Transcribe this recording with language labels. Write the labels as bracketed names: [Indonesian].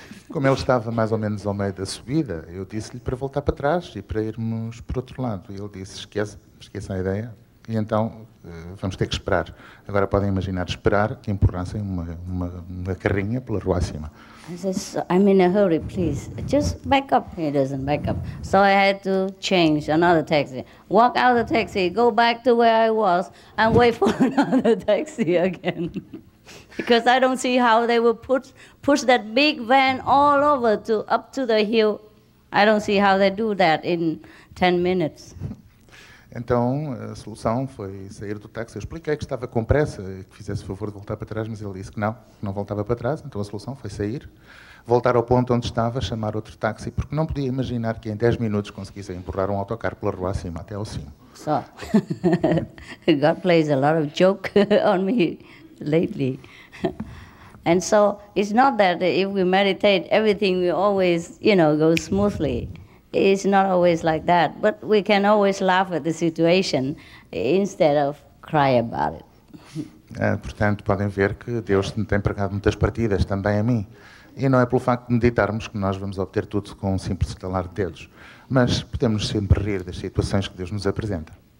[Portuguese] Como ele estava mais ou menos ao meio da subida, eu disse-lhe para voltar para trás e para irmos para o outro lado. E ele disse, esqueça a ideia, e então vamos ter que esperar. Agora podem imaginar esperar que empurrassem uma carrinha pela rua acima. [English] I said, I'm in a hurry, please. Just back up. He doesn't back up. So I had to change another taxi. Walk out of the taxi, go back to where I was, and wait for another taxi again. Because I don't see how they will push that big van all over up to the hill. I don't see how they do that in 10 minutes. [Portuguese] Então, a solução foi sair do táxi. Eu expliquei que estava com pressa, que fizesse o favor de voltar para trás, mas ele disse que não voltava para trás. Então a solução foi sair, voltar ao ponto onde estava, chamar outro táxi, porque não podia imaginar que em 10 minutos conseguissem empurrar um autocarro pela rua acima, até ao cimo. [English] So, God plays a lot of joke on me lately. And so, it's not that if we meditate, everything will always, go smoothly. It's not always like that, but we can always laugh at the situation instead of cry about it. [Portuguese] Portanto, podem ver que Deus tem pregado muitas partidas também a mim. E não é pelo facto de meditarmos que nós vamos obter tudo com um simples estalar de dedos. Mas podemos sempre rir das situações que Deus nos apresenta.